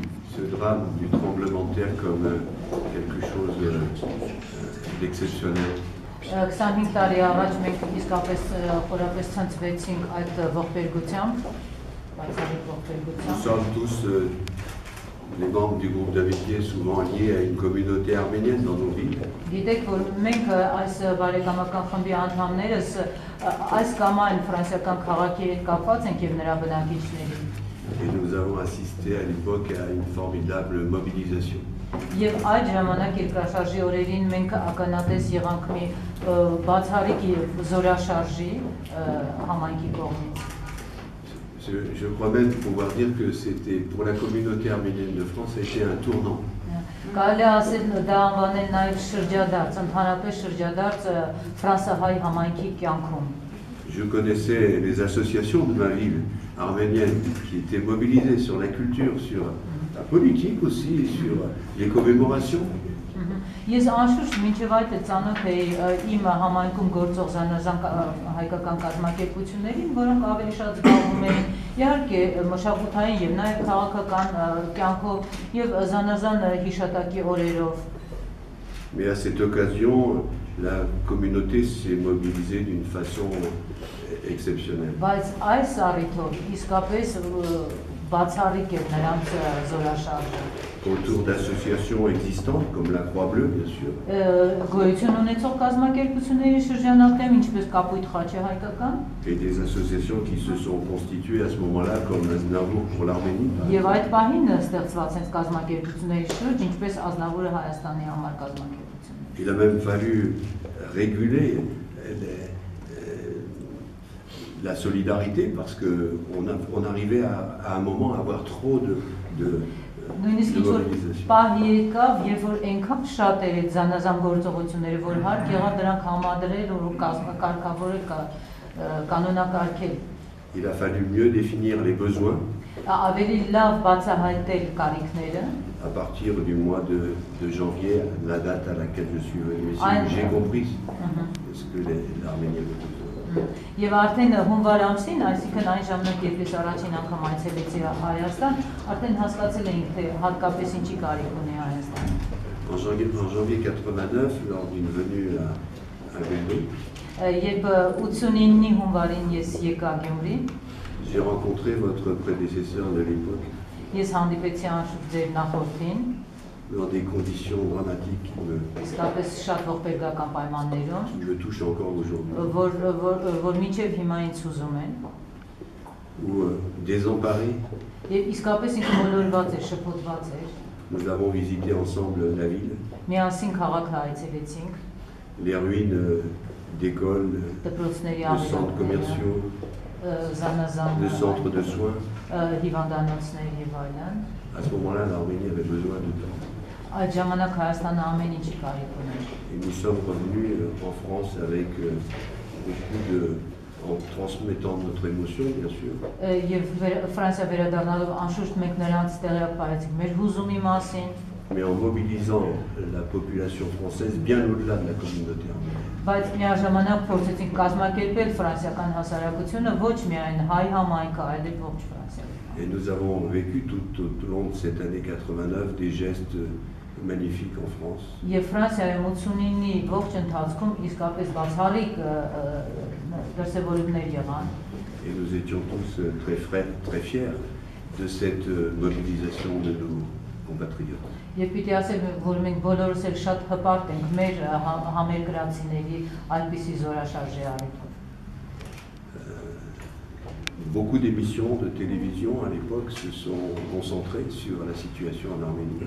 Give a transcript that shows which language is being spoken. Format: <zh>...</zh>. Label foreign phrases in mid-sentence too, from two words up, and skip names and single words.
<fr>ce drame du tremblement de terre comme quelque chose d'exceptionnel.</fr> <hy>25 տարի առաջ մենք իսկապես խորապես ցնցվեցինք այդ ողբերգությամբ, բացառիկ</hy> <fr>Nous</fr> <hy>ողբերգությամբ։</hy> <fr>sommes tous les membres du groupe d'amitié, souvent liés à une communauté arménienne dans nos villes.</fr> <hy>Գիտեք, որ մենք այս բարեկամական խմբի անդամներս այս կամ այն ֆրանսիական քաղաքի հետ կապված ենք եւ նրա բնակիչների։</hy> <fr>Et nous avons assisté à l'époque à une formidable mobilisation.</fr> <hy>Եվ այդ ժամանակ երկրաշարժի օրերին մենք ականատես եղանք մի բացառիկ զորաշարժի համայնքի կողմից։</hy> <fr>Je crois même pouvoir dire que c'était pour la communauté arménienne de France, ça a été un tournant.</fr> <hy>Կարելի է ասել դա անվանել նաև շրջադարձ, ընդհանրապես շրջադարձ ֆրանսահայ համայնքի կյանքում։</hy> <fr>Je connaissais les associations de ma ville arménienne qui étaient mobilisées sur la culture, sur la politique aussi, sur les commémorations.</fr> <hy>Ես անշուշտ մինչև այդ ծանոթ էի իմ համայնքում գործող զանազան հայկական կազմակերպություններին, որոնք ավելի շատ զբաղվում էին իհարկե մշակութային եւ նաեւ քաղաքական կյանքով եւ զանազան հիշատակի օրերով։</hy> <fr>Mais à cette occasion, la communauté s'est mobilisée d'une façon exceptionnelle.</fr> <hy>Բայց այս առիթով իսկապես բացառիկ էր նրանց զորաշարժը։</hy> <fr>Autour d'associations existantes comme la Croix-Bleue, bien sûr.</fr> <hy>Գոյություն ունեցող կազմակերպությունների շրջանակներում, ինչպես Կապույտ խաչը հայկական,</hy> <fr>Et des associations qui se sont constituées à ce moment-là, comme Aznavour pour l'Arménie.</fr> <hy>եւ այդ պահին ստեղծված են կազմակերպությունների շուրջ, ինչպես Ազնավուրը Հայաստանի համար կազմակերպություններ։</hy> <fr>Il a même fallu réguler la solidarité parce qu'on arrivait à un moment à avoir trop de</fr> <hy>Նույնիսկ ինչ-որ պահ եկավ, երբ որ այնքան շատ էր այդ զանազան գործողությունները, որ հարկ եղավ դրանք համադրել ու կարգավորել, կանոնակարգել։</hy> <fr>Il a fallu mieux définir les besoins.</fr> <hy>Ավելի լավ բացահայտել կարիքները։</hy> <fr>À partir du mois de janvier, la date à laquelle je suis venu ici, j'ai compris ce que l'Arménie avait besoin.</fr> <hy>Եվ արդեն հունվար ամսին, այսինքն այն ժամանակ, երբ ես առաջին անգամ այցելեցի Հայաստան, արդեն հասկացել էինք, թե հատկապես ինչի կարիք ունի Հայաստանը։</hy> <fr>En janvier 89, lors d'une venue à Gembloux,</fr> <hy>Երբ 89-ի հունվարին ես եկա Գյումրի,</hy> <fr>j'ai rencontré votre prédécesseur de l'époque.</fr> <hy>Ես հանդիպեցի անշուշտ ձեր նախորդին,</hy> <fr>dans des conditions dramatiques</fr> <hy>իսկապես շատ ողբերգական պայմաններում,</hy> <fr>qui me touchent encore aujourd'hui,</fr> <hy>որ մինչև հիմա ինձ հուզում են,</hy> <fr>ou désemparés.</fr> <hy>Եվ իսկապես ինքը մոլորված էր, շփոթված էր։</hy> <fr>Nous avons visité ensemble la ville,</fr> <hy>Միասին քաղաքը այցելեցինք,</hy> <fr>les ruines d'écoles,</fr> <hy>դպրոցների</hy> <fr>de centres commerciaux,</fr> <hy>զանազան</hy> <fr>de centres de soins.</fr> <hy>հիվանդանոցներ եւ այլն։</hy> <fr>À ce moment-là, l'Arménie avait besoin de temps.</fr> <hy>Այդ ժամանակ Հայաստանը ամեն ինչի կարիք ուներ։</hy> <fr>Et nous sommes revenus en France avec en transmettant notre émotion, bien sûr.</fr> <hy>Եվ Ֆրանսիա վերադառնալով անշուշտ մենք նրանց տեղյակ պահեցինք մեր հուզումի մասին,</hy> <fr>mais en mobilisant la population française bien au-delà de la communauté arménienne.</fr> <hy>բայց միաժամանակ փորձեցինք կազմակերպել ֆրանսիական հասարակությունը ոչ միայն հայ համայնքը, այլև ողջ Ֆրանսիա։</hy> <fr>Et nous avons vécu tout au long de cette année 89 des gestes magnifiques en France.</fr> <hy>Եվ Ֆրանսիայում 89-ի ողջ ընթացքում իսկապես բացառիկ դրսևորումներ եղան։</hy> <fr>Et nous étions tous très fiers de cette mobilisation de nos compatriotes.</fr> <hy>Եվ պիտի ասեմ, որ մենք բոլորս էլ շատ հպարտ ենք մեր համերկրացիների այդպիսի զորաշարժի առիթով։</hy> <fr>Beaucoup d'émissions de télévision à l'époque se sont concentrées sur la situation en Arménie.</fr>